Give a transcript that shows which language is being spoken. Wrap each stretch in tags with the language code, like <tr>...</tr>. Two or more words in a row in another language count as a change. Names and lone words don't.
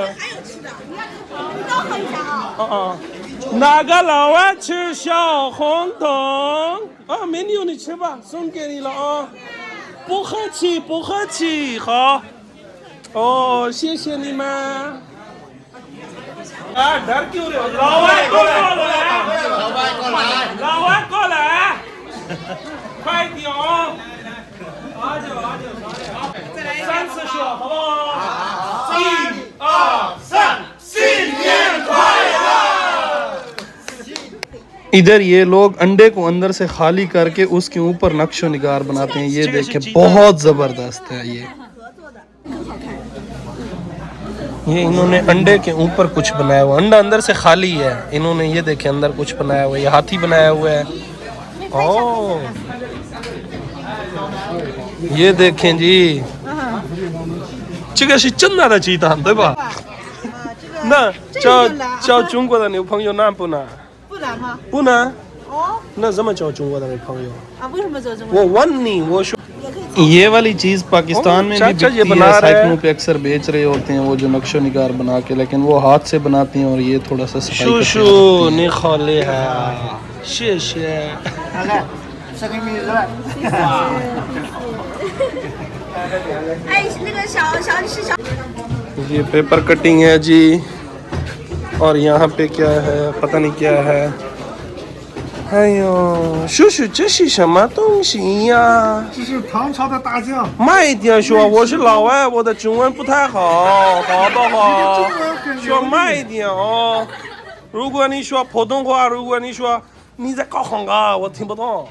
<zh>还有吃的，你都喝一下啊。哦，哪个老外吃小红桶？啊，美妞你吃吧，送给你了啊。不客气，不客气，好。哦，谢谢你们。</zh> <hi>啊，डर क्यों रहे हो?</hi> <zh>老外过来，老外过来，快点哦！3次说好不好？1、2、3，新年快乐！</zh> <hi>इधर ये लोग अंडे को अंदर से खाली करके उसके ऊपर नक्शो निगार बनाते हैं। ये देखें बहुत जबरदस्त है ये इन्होंने अंडे के ऊपर कुछ बनाया हुआ, अंडा अंदर से खाली है, इन्होंने ये देखे अंदर कुछ बनाया हुआ है, ये हाथी बनाया हुआ है। ओ ये देखें जी,</hi> <zh>这个是真的鸡蛋对吧？那交中国的女朋友难不难？不难吗？不难。哦那怎么交中国的女朋友？啊，为什么走中我问你，我说。</zh> <hi>ये वाली चीज पाकिस्तान में भी चाचा ये बिकती बना है, रहे हैं। साइकिलों पे अक्सर बेच रहे होते हैं वो जो नक्शो निगार बना के, लेकिन वो हाथ से बनाते हैं और ये थोड़ा सा सफाई</hi> <zh>叔</zh> <hi>करते</hi> <zh>叔你好厉害啊，谢谢。哎，那个小是小。</zh> <hi>ये</hi> <en>paper cutting</en> <hi>है जी, और यहाँ पे क्या है पता नहीं क्या है।</hi> <zh>哎呦，叔叔这是什么东西呀？这是唐朝的大酱，慢一点说，我是老外，我的中文不太好，好不好？说慢一点哦。如果你说普通话，如果你说你在搞汉嘎，我听不懂。</zh>